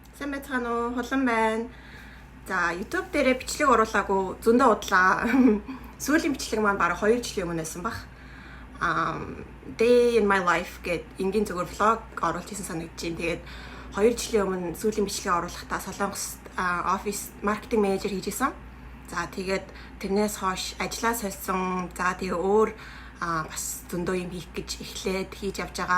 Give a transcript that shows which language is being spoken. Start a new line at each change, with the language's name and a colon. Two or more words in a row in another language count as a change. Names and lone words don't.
Mongolian: сайн байцгаана уу? Хулан байна. За, YouTube дээрээ бичлэг оруулаагүй зөндөө удлаа. Сүүлийн бичлэг маань бараг 2 жилийн өмнө байсан баг.
English: Day in my life
Mongolian: гэд энгийн зүгээр vlog оруулж хийсэн санагдаж байна. Тэгээд 2 жилийн өмнө сүүлийн бичлэгээ оруулахдаа Солонгост офис маркетинг менежер хийжсэн. За, тэгээд тэрнээс хойш ажиллаа сольсон. За, тэгээ өөр бас зөндөө юм хийх гэж эхлээд хийж явж байгаа.